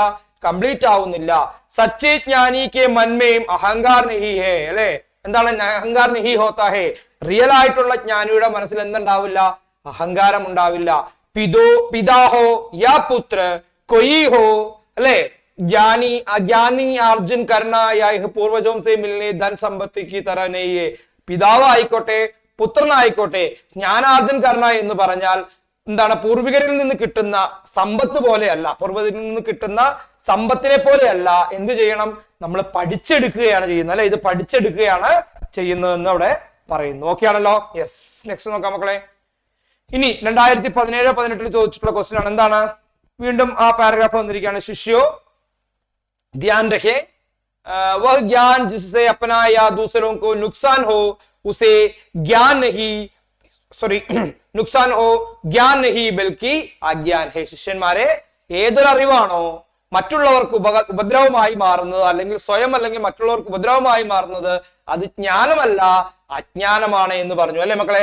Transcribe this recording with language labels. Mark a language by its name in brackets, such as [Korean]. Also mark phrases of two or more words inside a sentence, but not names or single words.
[Malayalam] കംപ്ലീറ്റ് ആവുന്നില്ല. [Hindi] सच्चे ज्ञानी के मन में अहंकार नहीं है അല്ലെ. എന്താണ്? अहंकार नहीं होता है. [Malayalam] റിയൽ ആയിട്ടുള്ള ജ്ഞാനിയുടെ മനസ്സിൽ എന്തുണ്ടാവില്ല? അഹങ്കാരം ഉണ്ടാവില്ല. [Hindi] पिता हो या पुत्र कोई हो അല്ലെ. ज्ञानी अज्ञानी अर्जुन करना या पूर्वजों से मिलने धन संपत्ति की तरह नहीं है. [Malayalam] പിതാവ് ആയിക്കോട്ടെ പുത്രനായിക്കോട്ടെ [Hindi] ज्ञानार्जन करना [Malayalam] എന്ന് പറഞ്ഞാൽ എന്താണ് പൂർവികരിൽ നിന്ന് കിട്ടുന്ന സമ്പത്ത് പോലെയല്ല, പൂർവികരിൽ നിന്ന് കിട്ടുന്ന സമ്പത്തിനെ പോലെയല്ല എന്ത് ചെയ്യണം, നമ്മൾ പഠിച്ചെടുക്കുകയാണ് ചെയ്യുന്നത് അല്ലെ, ഇത് പഠിച്ചെടുക്കുകയാണ് ചെയ്യുന്നതെന്ന് അവിടെ പറയുന്നു. ഓക്കെ ആണല്ലോ? യെസ്. നെക്സ്റ്റ് നോക്കാം മക്കളെ. ഇനി 2017-18 ചോദിച്ചിട്ടുള്ള ക്വസ്റ്റ്യൻ ആണ്. എന്താണ്? വീണ്ടും ആ പാരഗ്രാഫ് വന്നിരിക്കുകയാണ്. [Hindi] शिष्यो ध्यान रहे वह ज्ञान जिससे अपना या दूसरों को नुकसान हो उसे ज्ञान नहीं, സോറി नुकसान हो ज्ञान नहीं बल्कि अज्ञान है. [Malayalam] ശിഷ്യന്മാരെ, ഏതൊരു അറിവാണോ മറ്റുള്ളവർക്ക് ഉപദ്രവമായി മാറുന്നത്, അല്ലെങ്കിൽ സ്വയം അല്ലെങ്കിൽ മറ്റുള്ളവർക്ക് ഉപദ്രവമായി മാറുന്നത്, അത് ജ്ഞാനമല്ല അജ്ഞാനമാണ് എന്ന് പറഞ്ഞു അല്ലെ മക്കളെ.